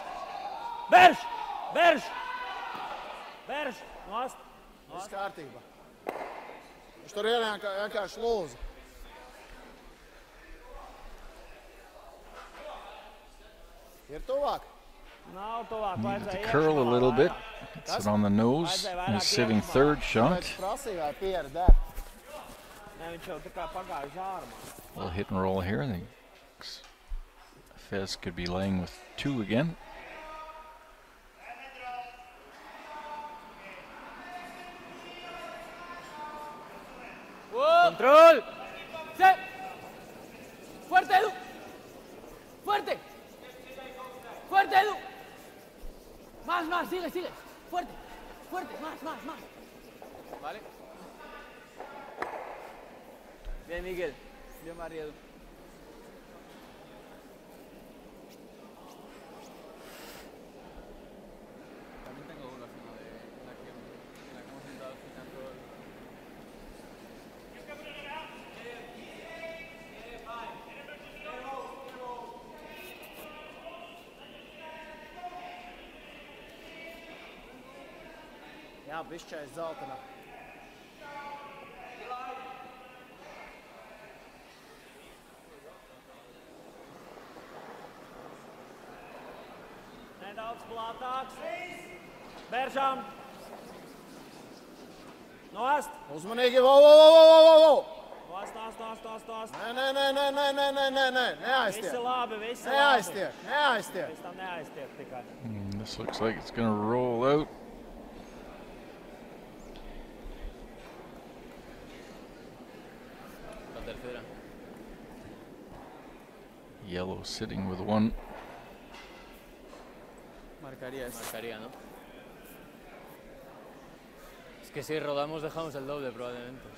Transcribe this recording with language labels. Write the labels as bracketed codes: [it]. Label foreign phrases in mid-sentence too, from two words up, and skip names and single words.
[lv] bērš! Bērš. Nost. Viss kārtībā. Viņš tur ir vienkārši lūza. Ir tuvāk. Nav tuvāk. [en] Needed to [lv] Vajadzēja [en] curl a [lv] iekšā [en] little bit. [lv] vairāk. [en] Gets it on the nose. He's sitting third shot. [lv] Pēc prasīja, vai piera der. Nē, viņš jau tā kā pagāja uz ārmā. [en] Little hit and roll here. The Fez could be laying with 2 again. [es] Control. ¡Sí! ¡Fuerte, Edu! ¡Fuerte! ¡Fuerte, Edu! Más, sigue. Fuerte, más. Vale. Bien, Miguel. Bien, Mariel. También tengo dudas, ¿no? De la que hemos intentado sin control. [lv] Jā, bišķais zeltenā. Nedaudz plātāks. Bēršam. Nost. Uzmanīgi, vo! Nost. Nē, neaiztiek. Visi labi. Neaiztiek. Pēc tam neaiztiek tikai. [en] This looks like it's going to roll out. [es] La tercera. [en] Yellow sitting with 1. [es] Marcaría eso. Marcaría, ¿no? Es que si rodamos dejamos el doble probablemente.